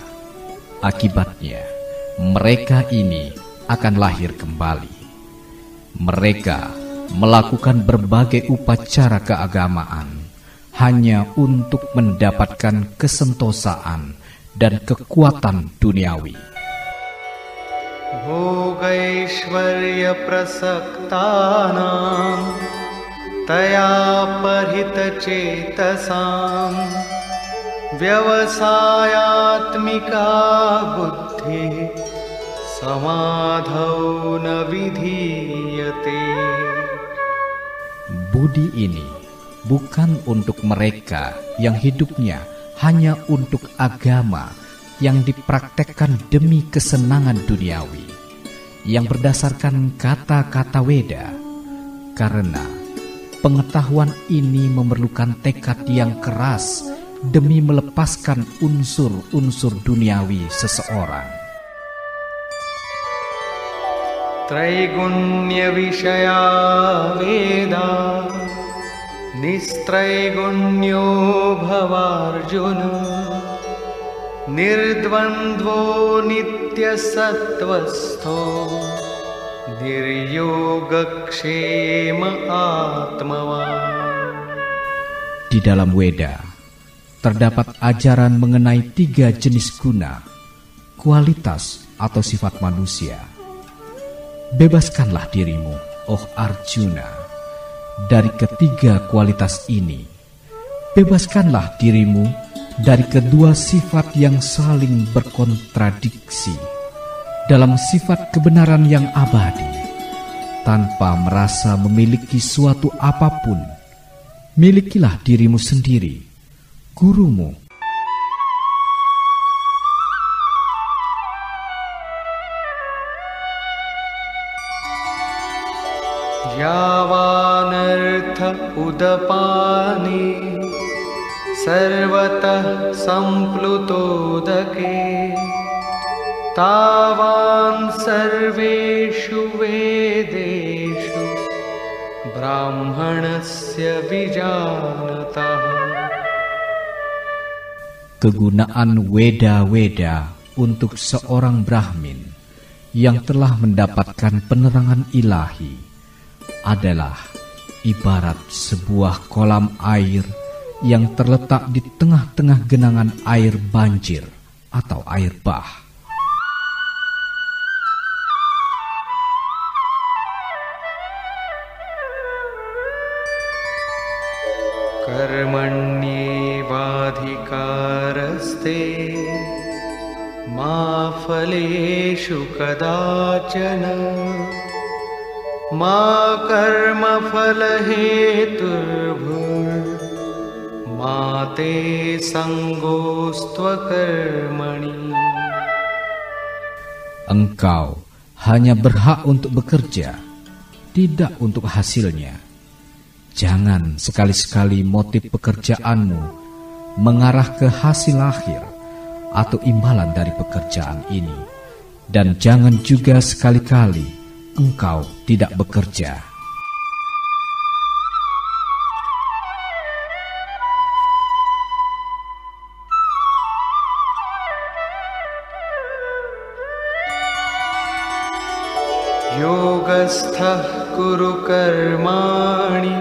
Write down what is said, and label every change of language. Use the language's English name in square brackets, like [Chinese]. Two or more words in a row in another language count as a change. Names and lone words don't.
[Indonesian] Akibatnya, mereka ini akan lahir kembali. Mereka melakukan berbagai upacara keagamaan hanya untuk mendapatkan kesentosaan dan kekuatan duniawi. [Sanskrit] Bhogaishwarya prasaktanam taya parhita cetasam vyavasayatmika buddhi samadhau na vidhiyate. [Indonesian] Budi ini bukan untuk mereka yang hidupnya hanya untuk agama yang dipraktekkan demi kesenangan duniawi, yang berdasarkan kata-kata Weda, karena pengetahuan ini memerlukan tekad yang keras demi melepaskan unsur-unsur duniawi seseorang. [Sanskrit] Traigunya vishaya veda nistraigunyo bhavarjuna nirdvandvo nitya sattvasto niryogakshema atmavan. [Indonesian] Di dalam Weda terdapat ajaran mengenai 3 jenis guna, kualitas atau sifat manusia. Bebaskanlah dirimu, oh Arjuna, dari ketiga kualitas ini, bebaskanlah dirimu dari kedua sifat yang saling berkontradiksi dalam sifat kebenaran yang abadi, tanpa merasa memiliki suatu apapun. Milikilah dirimu sendiri, gurumu. [Sanskrit] यावानर्थ उदपाने सर्वतः सम्प्लुतोदके तावान् सर्वेषु वेदेषु ब्राह्मणस्य विजानतः. [Indonesian] Kegunaan weda-weda untuk seorang Brahmin yang telah mendapatkan penerangan ilahi adalah ibarat sebuah kolam air yang terletak di tengah-tengah genangan air banjir atau air bah. [Sanskrit] कर्मण्येवाधिकारस्ते मा फलेषु कदाचन मा कर्मफलहेतुर्भुर् मा ते सङ्गोऽस्त्वकर्मणि. [Indonesian] Engkau hanya berhak untuk bekerja, tidak untuk hasilnya. Jangan sekali-sekali motif pekerjaanmu mengarah ke hasil akhir atau imbalan dari pekerjaan ini. Dan jangan juga sekali-kali engkau tidak bekerja. [Sanskrit] Yogastha kuru karmani